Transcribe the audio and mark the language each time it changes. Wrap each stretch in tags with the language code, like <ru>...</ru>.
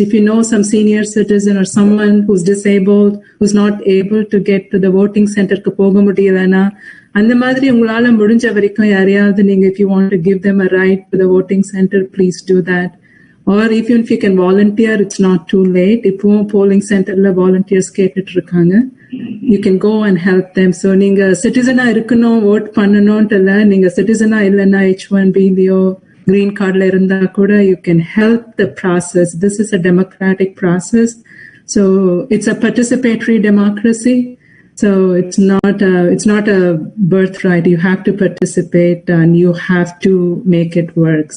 <en>If you know some senior citizen or someone who's disabled, who's not able to get to the voting center</en> <ta>க்கு போக முடியலனா அந்த மாதிரி உங்களால முடிஞ்ச வரைக்கும் யாரையாவது நீங்க</ta> <en>if you want to give them a ride to the voting center, please do that. Or even if you can volunteer, it's not too late.</en> <ta>இப்போ polling centerல volunteers கேட்டுட்டு இருக்காங்க.</ta> <en>You can go and help them.</en> <ta>So நீங்க சிட்டிசனா இருக்கணும், vote பண்ணணும்னு இல்ல, நீங்க சிட்டிசனா இல்லைன்னா H1B-லயோ green cardல இருந்தா கூட</ta> <en>you can help the process. This is a democratic process. So it's a participatory democracy. So it's not a birthright. You have to participate and you have to make it work.</en>